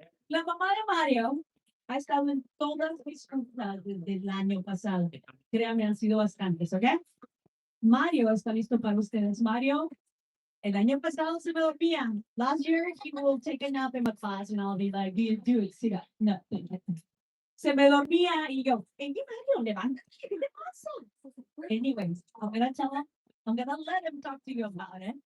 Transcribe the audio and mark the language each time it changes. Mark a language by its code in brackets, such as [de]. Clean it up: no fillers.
[es] La mamá de Mario ha estado en todas mis juntas desde el año pasado. Créanme, han sido bastantes, ¿ok? Mario está listo para ustedes. Mario, el año pasado se me dormía. [en] Last year, he will take a nap in my class and I'll be like, dude, sit up. [es] No. Se me dormía y yo, hey, Mario, levántate, ¿qué te pasa? [en] Anyways, I'm gonna let him talk to you about it.